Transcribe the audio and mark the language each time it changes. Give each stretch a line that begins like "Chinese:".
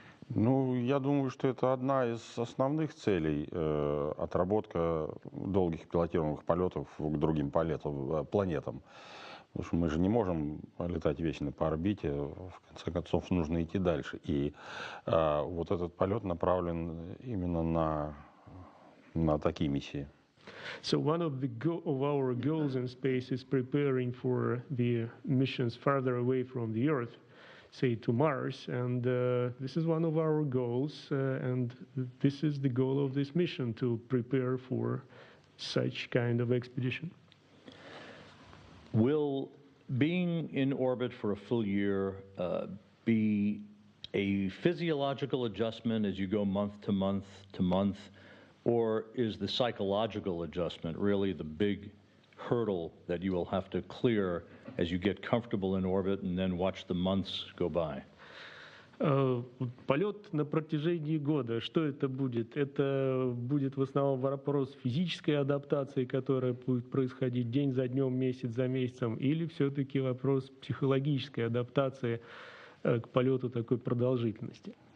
Russian: Ну, я думаю, что это одна из основных целей, отработка долгих пилотируемых полетов к другим планетам. Потому что мы же не можем летать вечно по орбите, в конце концов нужно идти дальше. И вот этот полет направлен именно на такие миссии.
English: So one of our goals in space is preparing for the missions farther away from the Earth, say to Mars, and this is one of our goals, and this is the goal of this mission, to prepare for such kind of expedition. Will being in orbit for a full year be a physiological adjustment as you go month to month to month, or is the psychological adjustment really the big hurdle that you will have to clear as you get comfortable in orbit and then watch the months go by?
Russian: Полет на протяжении года, что это будет? Это будет в основном вопрос физической адаптации, которая будет происходить день за днем, месяц за месяцем, или все-таки вопрос психологической адаптации к полету такой продолжительности?